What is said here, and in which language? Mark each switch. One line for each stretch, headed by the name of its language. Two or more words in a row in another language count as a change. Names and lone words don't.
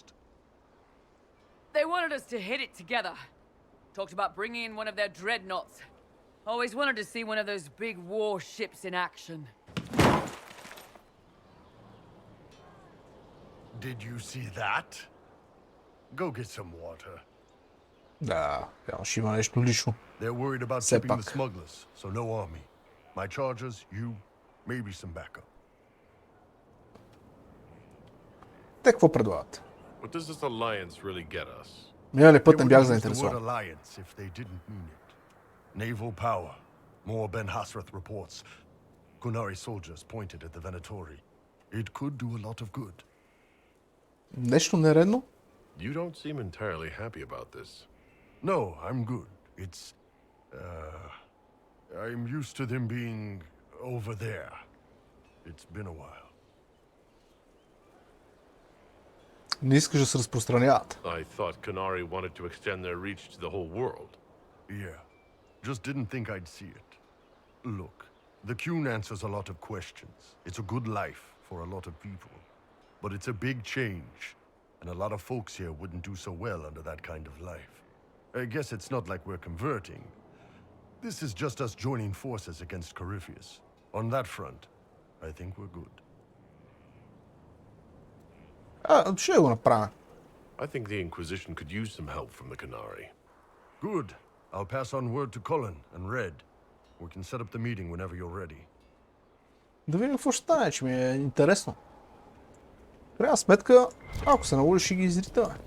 English: They wanted us to hit it together. Talked about bringing in one of their dreadnoughts. Always wanted to see one of those big warships in action. Did you see that? Go get some water.
Bulgarian: Да, явно ще има нещо лично.
English: They're worried about
Bulgarian: Все
English: shipping the
Bulgarian: пак.
English: smugglers, so no army. My chargers, you, maybe some backup.
Bulgarian: Те какво предлагат?
English: What does this alliance really get us?
Bulgarian: Миналия път
English: They
Bulgarian: не бях
English: wouldn't use the word
Bulgarian: заинтересован.
English: alliance if they didn't mean it. Naval power. More Ben Hasrath reports. Qunari soldiers pointed at the Venatori. It could do a lot of good.
Bulgarian: Нещо нередно?
English: You don't seem entirely happy about this. No, I'm good. It's... I'm used to them being over there. It's been a while.
Bulgarian: Не искаш да се разпространяват.
English: I thought Qunari wanted to extend their reach to the whole world. Yeah. Just didn't think I'd see it. Look, the Qun answers a lot of questions. It's a good life for a lot of people. But it's a big change. And a lot of folks here wouldn't do so well under that kind of life. I guess it's not like we're converting. This is just us joining forces against Corypheus. On that front, I think we're good.
Bulgarian: Ще го направя.
English: I think the Inquisition could use some help from the Qunari. Good. I'll pass on word to Colin and Red. We can set up the meeting whenever you're ready.
Bulgarian: Да видим какво ще стане, че ми е интересно. В крайна сметка, ако се наложи, ще ги изритаме.